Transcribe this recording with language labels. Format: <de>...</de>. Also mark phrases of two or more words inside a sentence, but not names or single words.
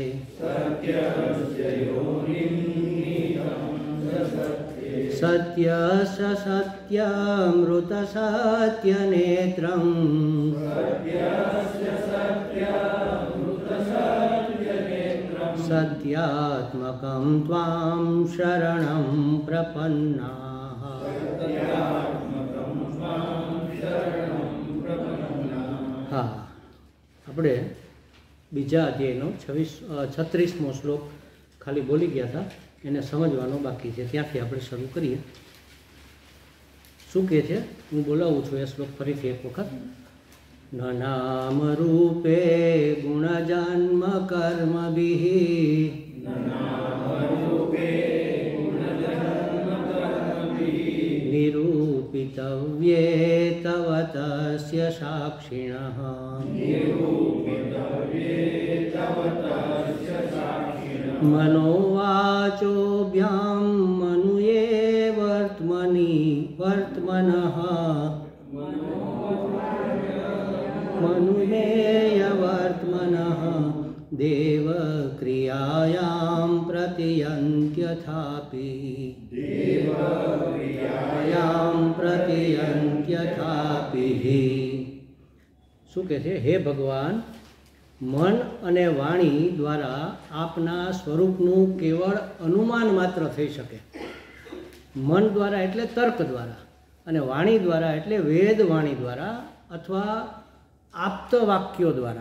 <sa>सत्यस्य सत्यमृतसत्यनेत्रं सत्यात्मकं त्वां शरणं प्रपन्नाः।</sa> <gu>हाँ આપણે બીજા અધ્યાયનો 36મો શ્લોક ખાલી બોલી ગયા હતા, એને સમજવાનો બાકી છે. ત્યાંથી આપણે શરૂ કરીએ. શું કહે છે હું બોલાવું છું એ શ્લોક ફરીથી એક વખત.</gu> <sa>न नाम रूपे गुणजन्म कर्मभिः निरूपितव्ये तव तस्य साक्षिणः मनोवाचोभ्यां मनुये वर्त्मनः मनुमेयवर्त्मनः देवक्रियायां प्रतियन्त्यथापि</sa> <gu>શું કહે છે? હે ભગવાન, મન અને વાણી દ્વારા આપના સ્વરૂપનું કેવળ અનુમાન માત્ર થઈ શકે. મન દ્વારા એટલે તર્ક દ્વારા, અને વાણી દ્વારા એટલે વેદ વાણી દ્વારા અથવા આપ્ત વાક્યો દ્વારા.</gu>